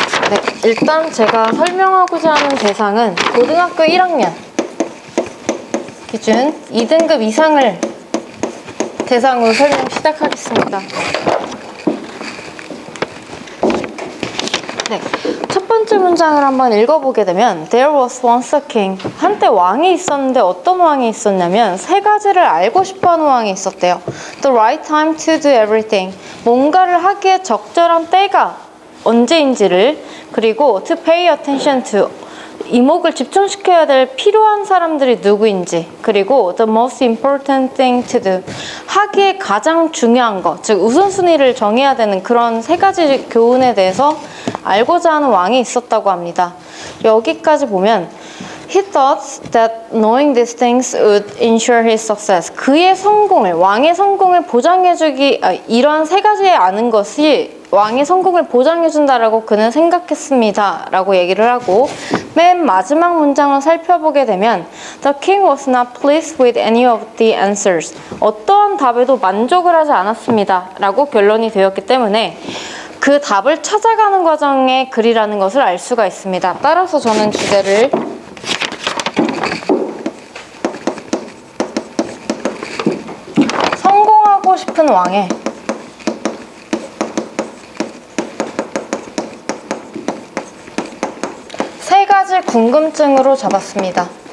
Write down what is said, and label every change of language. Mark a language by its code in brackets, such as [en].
[ko] 네, 일단 제가 설명하고자 하는 대상은 고등학교 1학년 기준 2등급 이상을 대상으로 설명 시작하겠습니다. 네, 첫 번째 문장을 한번 읽어보게 되면 [en] There was once a king. [ko] 한때 왕이 있었는데 어떤 왕이 있었냐면 세 가지를 알고 싶어하는 왕이 있었대요. [en] The right time to do everything. [ko] 뭔가를 하기에 적절한 때가 언제인지를, 그리고 [en] to pay attention to. [ko] 이목을 집중시켜야 될 필요한 사람들이 누구인지, 그리고 [en] the most important thing to do. [ko] 하기에 가장 중요한 것, 즉 우선순위를 정해야 되는 그런 세 가지 교훈에 대해서 알고자 하는 왕이 있었다고 합니다. 여기까지 보면 [en] He thought that knowing these things would ensure his success. [ko] 그의 성공을, 왕의 성공을 이러한 세 가지에 아는 것이 왕의 성공을 보장해준다라고 그는 생각했습니다. 라고 얘기를 하고, 맨 마지막 문장을 살펴보게 되면 [en] The king was not pleased with any of the answers. [ko] 어떠한 답에도 만족을 하지 않았습니다. 라고 결론이 되었기 때문에 그 답을 찾아가는 과정의 글이라는 것을 알 수가 있습니다. 따라서 저는 주제를 성공하고 싶은 왕의 세 가지 궁금증으로 잡았습니다.